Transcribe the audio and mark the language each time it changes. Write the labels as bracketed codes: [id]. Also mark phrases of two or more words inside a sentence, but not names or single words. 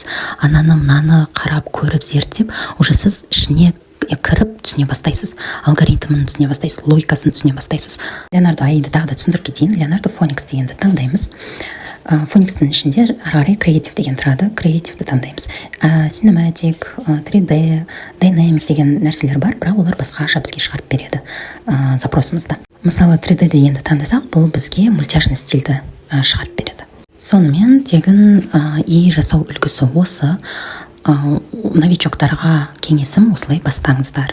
[kk] Ананы мынаны қарап, көріп, зерттеп, уже сіз ішіне кіріп түсіне бастайсыз, алгоритмін түсіне бастайсыз, логикасын түсіне бастайсыз. Leonardo AI-ді тағы да түсіндіріп кетейін. Leonardo Phoenix дегенді таңдаймыз. Phoenix-тің ішінде ары қарай Creative деген тұрады. Creative-ді таңдаймыз. Cinematic, 3D, Dynamic деген нәрселер бар, бірақ олар басқаша бізге шығарып береді запросымызды. Мысалы 3D дегенді таңдасақ, бұл бізге мультяшный стильді шығарып береді. Сонымен тегін жасау үлгісі осы. Новичоктарға кеңесім осылай бастаңыздар.